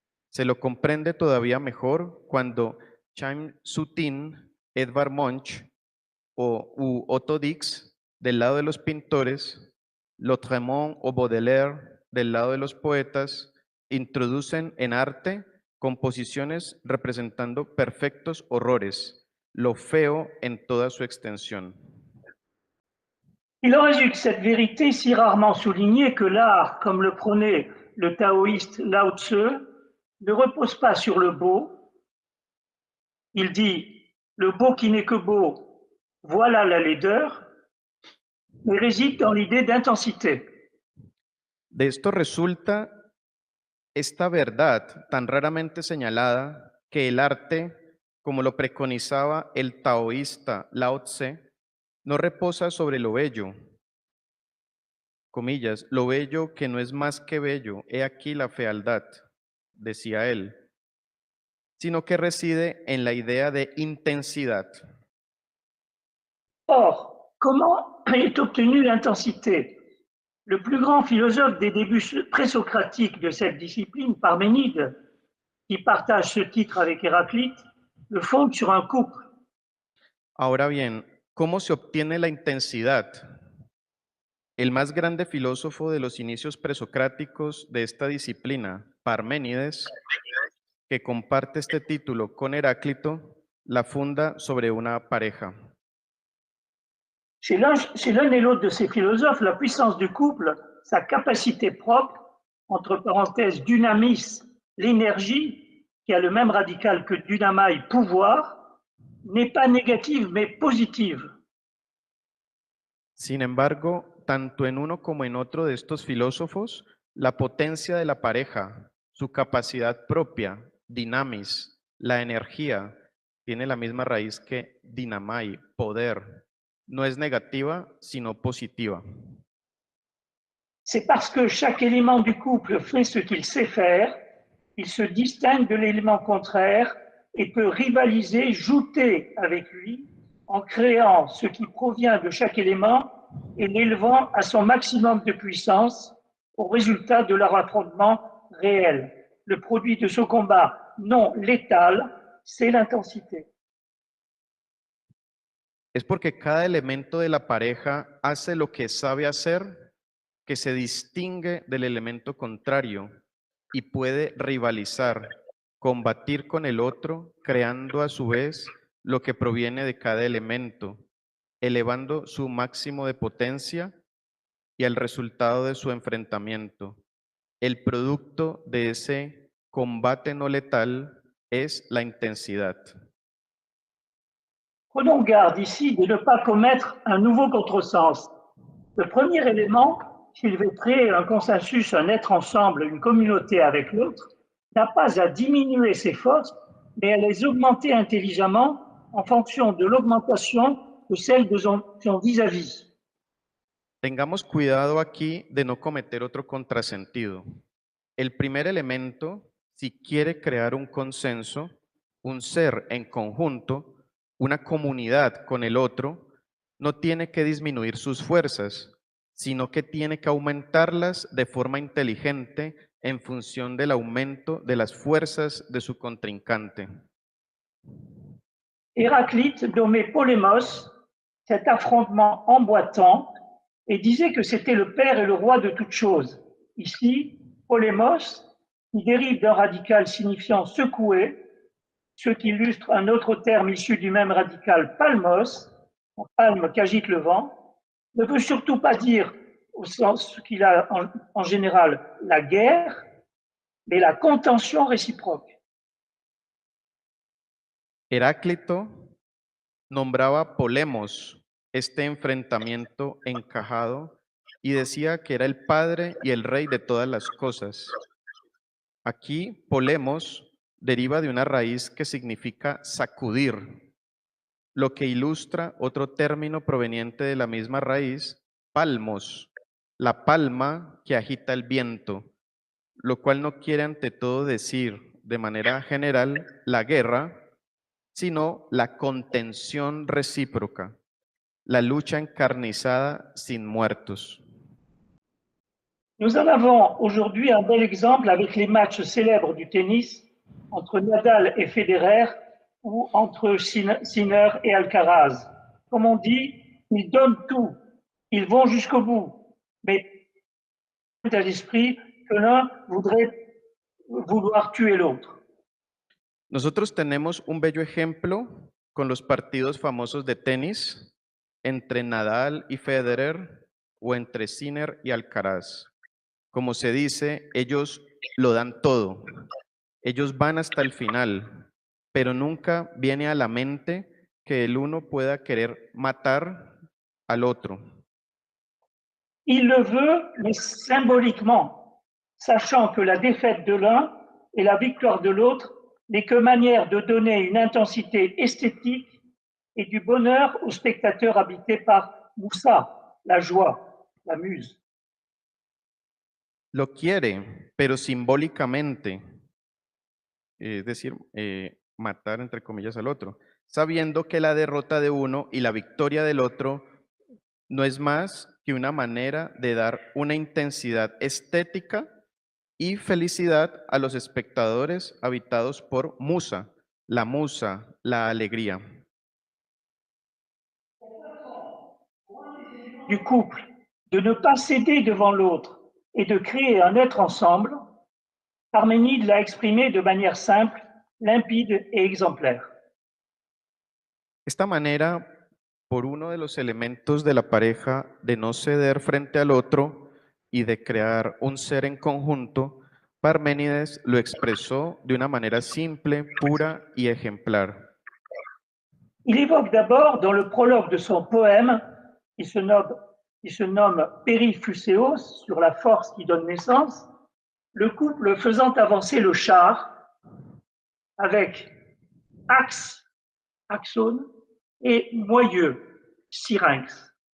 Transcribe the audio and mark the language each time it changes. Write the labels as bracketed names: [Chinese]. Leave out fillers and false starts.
[Spanish] Se lo comprende todavía mejor cuando Chaim Soutine, Edvard Munch u Otto Dix, del lado de los pintores, Lautréamont o Baudelaire, del lado de los poetas, introducen en arte composiciones representando perfectos horrores, lo feo en toda su extensión. [French] Il en résulte cette vérité si rarement soulignée que l'art, comme le prônait le taoïste Lao Tse, ne repose pas sur le beau. Il dit « le beau qui n'est que beau, voilà la laideur », mais réside dans l'idée d'intensité. [Spanish] De esto resulta esta verdad tan raramente señalada que el arte, como lo preconizaba el taoísta Lao Tse, no reposa sobre lo bello, comillas, lo bello que no es más que bello, he aquí la fealdad, decía él, sino que reside en la idea de intensidad. [French] Or, comment est obtenue l'intensité? Le plus grand philosophe des débuts présocratiques de cette discipline, Parménide, qui partage ce titre avec Héraclite, le fonde sur un couple. [Spanish] Ahora bien, ¿cómo se obtiene la intensidad? El más grande filósofo de los inicios presocráticos de esta disciplina, Parménides, que comparte este título con Heráclito, la funda sobre una pareja. [French] Chez l'un et l'autre de ces philosophes, la puissance du couple, sa capacité propre, entre parenthèses, dynamis l'énergie, qui a le même radical que dynamai, pouvoir, n'est pas négative mais positive. [Spanish] Sin embargo, tanto en uno como en otro de estos filósofos, la potencia de la pareja, su capacidad propia, dinamis, la energía, tiene la misma raíz que dinamai, poder. No es negativa, sino positiva. [French] C'est parce que chaque élément du couple fait ce qu'il sait faire, il se distingue de l'élément contraire et peut rivaliser, jouter avec lui, en créant ce qui provient de chaque élément et l'élevant à son maximum de puissance au résultat de leur affrontement réel. Le produit de ce combat non létal, c'est l'intensité. [Spanish] Es porque cada elemento de la pareja hace lo que sabe hacer, que se distingue del elemento contrario y puede rivalizar, combatir con el otro, creando a su vez lo que proviene de cada elemento, elevando su máximo de potencia y el resultado de su enfrentamiento. El producto de ese combate no letal es la intensidad. [French] Prenons garde ici de ne pas commettre un nouveau contresens. Le premier élément, s'il veut créer un consensus, un être ensemble, une communauté avec l'autre, n'a pas à diminuer ses forces, mais à les augmenter intelligemment en fonction de l'augmentation de celle de son vis-à-vis. [Spanish] Tengamos cuidado aquí de no cometer otro contrasentido. El primer elemento, si quiere crear un consenso, un ser en conjunto, una comunidad con el otro, no tiene que disminuir sus fuerzas, sino que tiene que aumentarlas de forma inteligente en función del aumento de las fuerzas de su contrincante. [French] Héraclite nommait Polémos cet affrontement emboîtant et disait que c'était le père et le roi de toutes choses. Ici, Polémos, qui dérive d'un radical signifiant secouer, ce qui illustre un autre terme issu du même radical, palmos, en palme qu'agite le vent, ne veut surtout pas dire, au sens qu'il a en général, la guerre, mais la contention réciproque. [Spanish] Heráclito nombraba Polemos este enfrentamiento encajado y decía que era el padre y el rey de todas las cosas. Aquí, Polemos deriva de una raíz que significa sacudir, lo que ilustra otro término proveniente de la misma raíz, palmos, la palma que agita el viento, lo cual no quiere ante todo decir de manera general la guerra, sino la contención recíproca, la lucha encarnizada sin muertos. [French] Nous en avons aujourd'hui un bel exemple avec les matchs célèbres du tennis entre Nadal et Federer ou entre Sinner et Alcaraz. Comme on dit, ils donnent tout, ils vont jusqu'au bout, mais à l'esprit que l'un voudrait vouloir tuer l'autre. [Spanish] Nosotros tenemos un bello ejemplo con los partidos famosos de tenis entre Nadal y Federer o entre Sinner y Alcaraz. Como se dice, ellos lo dan todo. Ellos van hasta el final, pero nunca viene a la mente que el uno pueda querer matar al otro. [French] Il le veut, mais symboliquement, sachant que la défaite de l'un et la victoire de l'autre n'est que manière de donner une intensité esthétique et du bonheur aux spectateurs habités par Moussa, la joie, la muse. [Spanish] Lo quiere, pero simbólicamente, es decir, matar entre comillas al otro, sabiendo que la derrota de uno y la victoria del otro no es más que una manera de dar una intensidad estética y felicidad a los espectadores habitados por musa, la alegría. [French] Du couple, de ne pas céder devant l'autre et de créer un être ensemble, Parménide l'a exprimé de manière simple, limpide et exemplaire. [Spanish] Esta manera, por uno de los elementos de la pareja de no ceder frente al otro y de crear un ser en conjunto, Parménides lo expresó de una manera simple, pura y ejemplar. [French] Il évoque d'abord dans le prologue de son poème, qui se nomme Périfuséos, sur la force qui donne naissance, le couple faisant avancer le char avec axe, axone, et moyeu, syrinx.